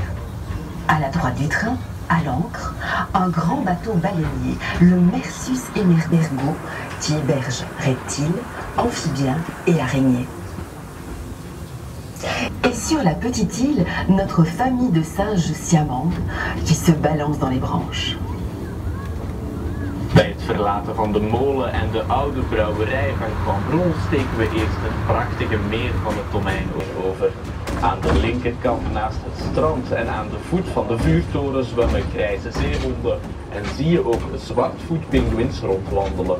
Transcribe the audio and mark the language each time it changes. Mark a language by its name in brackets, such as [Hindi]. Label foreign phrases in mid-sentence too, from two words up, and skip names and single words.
[French] À la droite du train, à l'ancre, un grand bateau baleinier, le Mersus Emerbergo, qui héberge reptiles, amphibiens et araignées. Et sur la petite île, notre famille de singes siamandes qui se balancent dans les branches. [Dutch] Bij het verlaten van de molen en de oude brouwerij van Cambron steken we eerst het prachtige meer van het Tonijn over. Aan de linkerkant naast het strand en aan de voet van de vuurtoren zwemmen grijze zeehonden en zie je ook zwartvoetpinguïns rondwandelen.